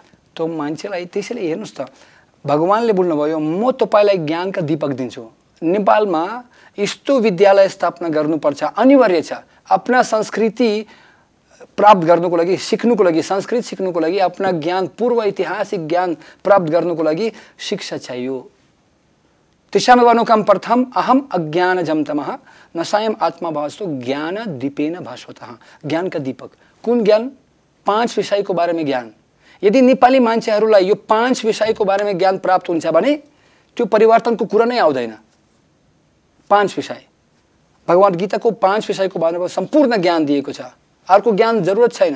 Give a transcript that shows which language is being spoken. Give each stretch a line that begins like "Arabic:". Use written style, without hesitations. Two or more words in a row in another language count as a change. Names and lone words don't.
Nepali: त्यो मान्छेलाई त्यसैले हेर्नुहोस् त, भगवानले बोल्नुभयो म तपाईँलाई ज्ञानका दीपक दिन्छु। नेपालमा यस्तो विद्यालय स्थापना गर्नुपर्छ, अनिवार्य छ। आफ्ना संस्कृति प्राप्त गर्नुको लागि, सिक्नुको लागि, संस्कृत सिक्नुको लागि, आफ्ना ज्ञान, पूर्व ऐतिहासिक ज्ञान प्राप्त गर्नुको लागि शिक्षा चाहियो।
Sanskrit: तिशामेवानुकं प्रथम अहम अज्ञानजं तमः नसायम आत्मा भासतो ज्ञान दीपेन भास्वतः।
Hindi: ज्ञान का दीपक,
Nepali: कुन ज्ञान? 5 विषयको बारेमा ज्ञान। यदि नेपाली मान्छेहरूलाई यो 5 विषयको बारेमा ज्ञान प्राप्त हुन्छ भने त्यो परिवर्तनको कुरा नै आउँदैन। 5 विषय, भगवत गीताको 5 विषयको बारेमा सम्पूर्ण ज्ञान दिएको छ। अर्को ज्ञान जरुरत छैन।